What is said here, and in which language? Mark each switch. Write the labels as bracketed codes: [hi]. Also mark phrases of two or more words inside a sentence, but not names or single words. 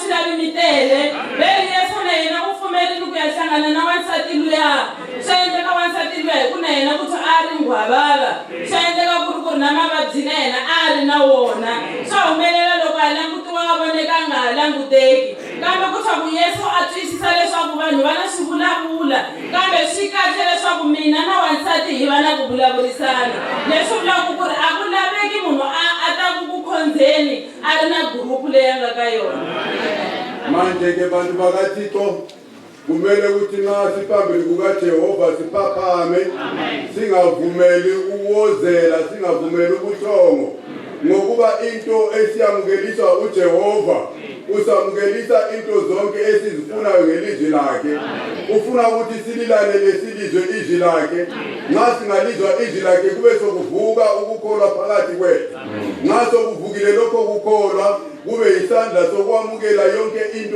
[ts] swi lavi mi tele ve ri Yesu na yena u pfumerile ku ya hlangana na wansati luya swa endleka wansati luya hi ku na yena kuthiwa a ri nghwavava swa endleka ku ri na mavabyi na yena a ri na wona swa humelela loko a langutiwa a voneka a nga ha languteki kambe kuthiwa ku Yesu a twisisa leswaku vanhu va na swivulavula kambe swi kahle leswaku mina na wansati hi va na ku vulavurisana leswi vulaka ku ri a ku laveki munhu a ta ku khondzeni a ri na gurupu leyi a nga ka yona [nd] manje-ke bantu bakaThixo kumele ukuthi nxa siphambili kukaJehova siphaphame singavumeli ukuwozela singavumeli ubuthongo ngokuba into esiyamukeliswa uJehova usamukelisa into zonke esizifunayo ngelizwi lakhe ufuna ukuthi sililalele silizwe izwi lakhe nxa singalizwa izwi lakhe kube sokuvuka ukukholwa phakathi kwethu nxa sokuvukile lokho kukholwa kube isandla sokwamukela yonke into